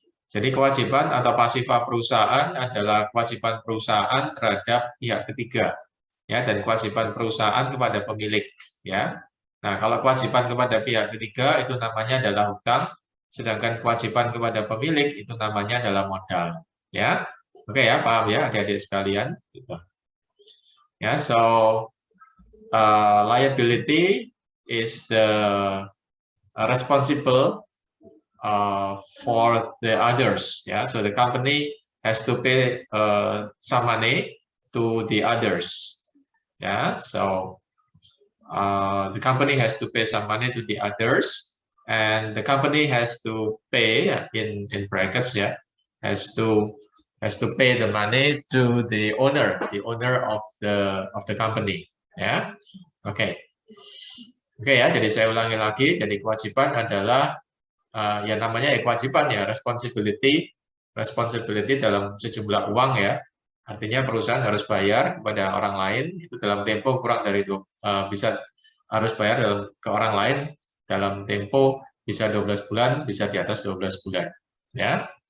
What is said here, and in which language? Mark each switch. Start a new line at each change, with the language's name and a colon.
Indonesian: Jadi kewajiban atau pasifa perusahaan adalah kewajiban perusahaan terhadap pihak ketiga, ya, dan kewajiban perusahaan kepada pemilik, ya. Nah, kalau kewajiban kepada pihak ketiga itu namanya adalah hutang, sedangkan kewajiban kepada pemilik itu namanya adalah modal, ya. Oke ya, paham ya, adik-adik sekalian. Gitu.
English: Ya, so liability is the responsible for the others. Yeah, so the company has to pay some money to the others. Yeah, so the company has to pay some money to the others, and the company has to pay in brackets. Yeah, has to pay the money to the owner of the company.
Indonesian: Ya, oke. Oke ya, jadi saya ulangi lagi. Jadi kewajiban adalah ya namanya kewajiban ya, responsibility dalam sejumlah uang ya. Artinya perusahaan harus bayar kepada orang lain itu dalam tempo kurang dari bisa harus bayar ke orang lain dalam tempo bisa 12 bulan, bisa di atas 12 bulan. Ya.